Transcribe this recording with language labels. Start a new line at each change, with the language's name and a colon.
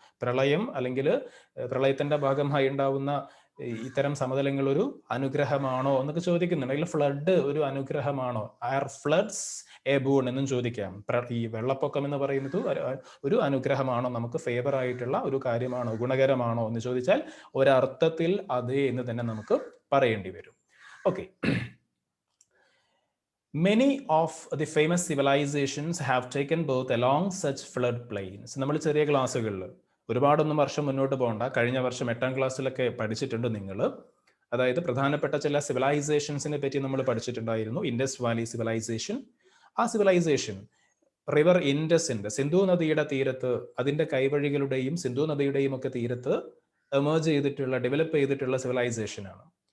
Malayalam: പ്രളയം അല്ലെങ്കിൽ പ്രളയത്തിന്റെ ഭാഗമായി ഉണ്ടാവുന്ന ഇത്തരം സമതലങ്ങൾ ഒരു അനുഗ്രഹമാണോ എന്നൊക്കെ ചോദിക്കുന്നുണ്ട്. അല്ലെങ്കിൽ ഫ്ലഡ് ഒരു അനുഗ്രഹമാണോ?
English: are floods a boon
Malayalam: എന്നും ചോദിക്കാം. ഈ വെള്ളപ്പൊക്കം എന്ന് പറയുന്നത് ഒരു അനുഗ്രഹമാണോ, നമുക്ക് ഫേവർ ആയിട്ടുള്ള ഒരു കാര്യമാണോ, ഗുണകരമാണോ എന്ന് ചോദിച്ചാൽ ഒരർത്ഥത്തിൽ അതെ എന്ന് തന്നെ നമുക്ക് പറയേണ്ടി വരും.
English: Okay, many of the famous civilizations have taken birth along such flood plains.
Malayalam: നമ്മൾ ചെറിയ ക്ലാസ്സുകളിൽ, ഒരുപാടൊന്നും വർഷം മുന്നോട്ട് പോകണ്ട, കഴിഞ്ഞ വർഷം 8ാം ക്ലാസ്സിലൊക്കെ പഠിച്ചിട്ടുണ്ട് നിങ്ങൾ. അതായത് പ്രധാനപ്പെട്ട ചില സിവിലൈസേഷൻസിനെ പറ്റി നമ്മൾ പഠിച്ചിട്ടുണ്ടായിരുന്നു. Indus Valley civilisation. ആ സിവിലൈസേഷൻ റിവർ ഇൻഡസിന്റെ, സിന്ധു നദിയുടെ തീരത്ത്, അതിന്റെ കൈവഴികളുടെയും സിന്ധു നദിയുടെയും ഒക്കെ തീരത്ത് എമേർജ് ചെയ്തിട്ടുള്ള, ഡെവലപ്പ് ചെയ്തിട്ടുള്ള സിവിലൈസേഷൻ ആണ്.